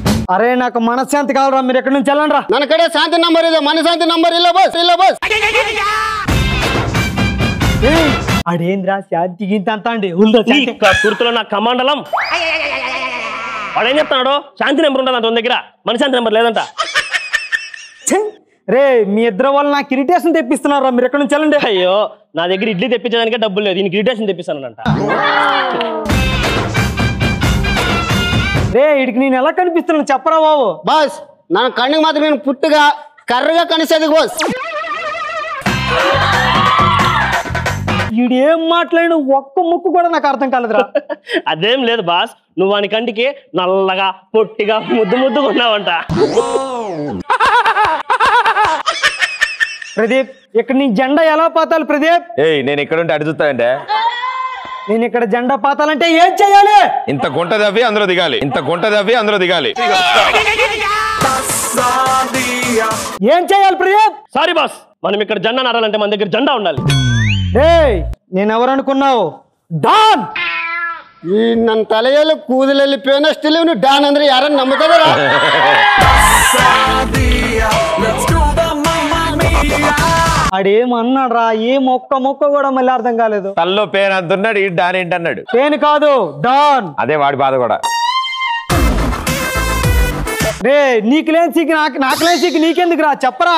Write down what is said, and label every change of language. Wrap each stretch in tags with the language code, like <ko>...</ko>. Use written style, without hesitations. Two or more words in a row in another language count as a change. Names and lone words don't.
<te>అరే నాకు మనశ్శాంతి కావాలరా, మీరు ఎక్కడి నుంచి వెళ్ళండి రా.</te> <kn>ನನ್ನ ಕಡೆ ಶಾಂತಿ ನಂಬರ್ ಇದೆ, ಮನೆ ಶಾಂತಿ ನಂಬರ್ ಇಲ್ಲ ಬಸ್, ಇಲ್ಲ ಬಸ್.</kn> <te>అడేంద్రా శాంతి గింత అంతా అండి కుర్తులో నా కమాండలం వాడు ఏం చెప్తున్నాడు? శాంతి నెంబర్ ఉంటుంది అంత దగ్గర, మన శాంతి నెంబర్ లేదంట. రే మీ ఇద్దరు వాళ్ళు నాకు ఇరిటేషన్ తెప్పిస్తున్నారా, మీరు ఎక్కడి నుంచి వెళ్ళండి. అయ్యో నా దగ్గర ఇడ్లీ తెప్పించడానికే డబ్బులు లేదు, దీనికి ఇరిటేషన్ తెప్పిస్తానంట. రే ఇడికి నేను ఎలా కనిపిస్తున్నాను చెప్పరా బాబు.</te> <kn>ಬಸ್ ನನ್ನ ಕಣ್ಣಿಗೆ ಮಾತ್ರ ನೀನು ಪುಟ್ಟಗ ಕರ್ರಗ ಕಣಿಸೋದು ಬಸ್.</kn> <te>ఈడేం మాట్లాడిన ఒక్క ముక్కు కూడా నాకు అర్థం కాలేదురా. అదేం లేదు బాస్, నువ్వు వాని కంటికి నల్లగా పొట్టిగా ముద్దు ముద్దుగా ఉన్నావంట. ప్రదీప్ ఇక్కడ నీ జెండా ఎలా పాతాలి ప్రదీప్? ఏయ్ నేను ఇక్కడ ఉంటే అటు చూస్తానంటే నేను ఇక్కడ జెండా పాతాలంటే ఏం చేయాలి? ఇంత గుంట దవ్వి అందులో దిగాలి, ఇంత గుంట దవ్వి అందులో దిగాలి. ఏం చేయాలి ప్రదీప్? సారీ బాస్, మనం ఇక్కడ జెండా నారాలంటే మన దగ్గర జెండా ఉండాలి. రేయ్ నేను ఎవరు అనుకున్నావు? డాన్.</te> <kn>ಈ ನನ್ನ ತಲೆಯಲ್ಲಿ ಕೂದಲಲ್ಲಿ ಪೇನಷ್ಟಿಲ್ಲ, ಇವನು ಡಾನ್ ಅಂದ್ರೆ ಯಾರನ್ನ ನಂಬುತ್ತಾರ?</kn> <te>ఆడేమన్నాడు రా, ఏ మొక్క కూడా మళ్ళీ అర్థం కాలేదు. తల్లో పేరు అంటున్నాడు, ఈ డాన్ ఏంటన్నాడు. పేను కాదు డాన్. అదే వాడి బాధ కూడా. రే నీకు లేని సీకి నాకు లేని సీకి నీకెందుకు రా, చెప్పరా.</te>